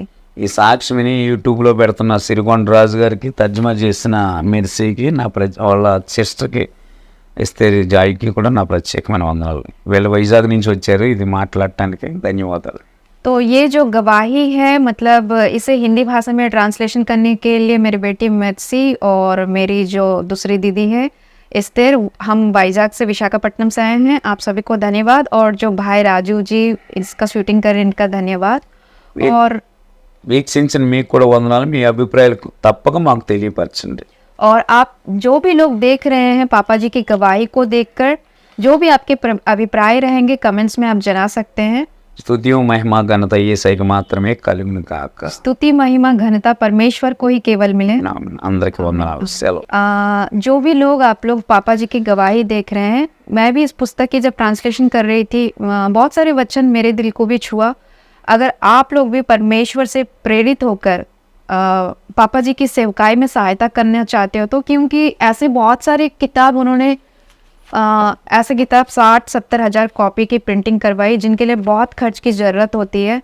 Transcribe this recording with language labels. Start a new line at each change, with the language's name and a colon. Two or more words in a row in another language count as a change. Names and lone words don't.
Telugu: ఈ సాక్షిని యూట్యూబ్లో పెడుతున్న సిరికొండ రాజు గారికి, తర్జుమా చేసిన మిర్సీకి, వాళ్ళ సిస్టర్కి ఎస్తేరి జాయికి కూడా నా ప్రత్యేకమైన వందనాలు. వీళ్ళు వైజాగ్ నుంచి వచ్చారు ఇది మాట్లాడటానికి. ధన్యవాదాలు.
Hindi: तो ये जो गवाही है मतलब इसे हिंदी भाषा में ट्रांसलेशन करने के लिए मेरी बेटी मिर्सी और मेरी जो दूसरी दीदी है एस्तेर, हम वाइजाग से विशाखापट्टनम से आए हैं। आप सभी को धन्यवाद, और जो भाई राजू जी इसका शूटिंग कर रहे हैं इनका धन्यवाद। और
Telugu: వీక్షించిన మీకు కూడా వందనాలు. మీ అభిప్రాయాలు తప్పక మాకు తెలియపరచండి.
Hindi: और आप जो भी लोग देख रहे हैं पापा जी की गवाही को देखकर जो भी आपके अभिप्राय रहेंगे कमेंट्स में आप जना सकते हैं।
Telugu: స్తుతి మహిమ ఘనత యేసయ్యకి మాత్రమే కలుగును కాక.
Hindi: स्तुति महिमा घनता परमेश्वर को ही केवल मिले।
Telugu: అందరికీ వందనాలు. సెలవు.
Hindi: जो भी लोग आप लोग पापा जी की गवाही देख रहे हैं, मैं भी इस पुस्तक की जब ट्रांसलेशन कर रही थी बहुत सारे वचन मेरे दिल को भी छुआ। अगर आप लोग भी परमेश्वर से प्रेरित होकर पापा जी की सेवकाई में सहायता करना चाहते हो तो, क्योंकि ऐसे बहुत सारे किताब उन्होंने ऐसे किताब 60-70 हज़ार कॉपी की प्रिंटिंग करवाई जिनके लिए बहुत खर्च की ज़रूरत होती है।